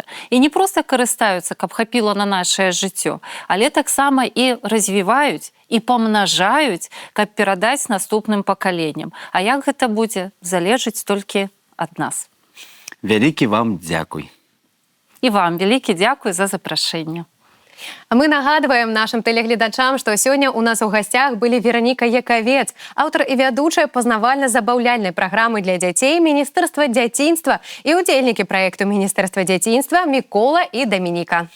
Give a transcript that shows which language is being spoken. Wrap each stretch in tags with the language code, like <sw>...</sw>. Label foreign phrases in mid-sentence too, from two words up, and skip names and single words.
<be>І не проста карыстаюцца, каб хапіла на нашае жыццё, але таксама і развіваюць, і памнажаюць, каб перадаць наступным пакаленням. А як гэта будзе, залежыць толькі ад нас. Вялікі вам дзякуй. І вам вялікі дзякуй за запрашэнне.</be> <ru>А мы нагадваем нашим телегледачам, что сегодня у нас у гостях были Вероника Яковец, автор и ведущая познавально-забаўляльной программы для детей Министерства дзяцінства и удзельники проекта Министерства дзяцінства Микола и Доминика.</ru>